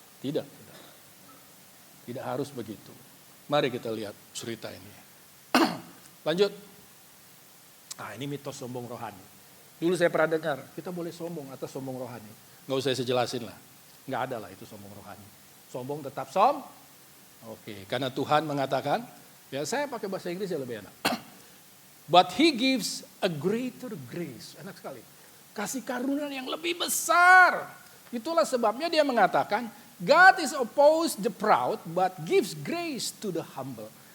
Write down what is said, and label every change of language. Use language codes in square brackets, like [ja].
[id] Tidak. Tidak harus begitu. Mari kita lihat cerita ini. Lanjut. Ini mitos sombong rohani. Dulu saya pernah dengar, kita boleh sombong atau sombong rohani. Nggak usah saya jelasin lah. Nggak ada lah itu sombong rohani. Sombong tetap Oke, karena Tuhan mengatakan, ya saya pakai bahasa Inggris ya lebih enak. [en] But he gives a greater grace. [id] Enak sekali. Kasih karunia yang lebih besar. Itulah sebabnya dia mengatakan, [en] God is opposed the proud, but gives grace to the humble.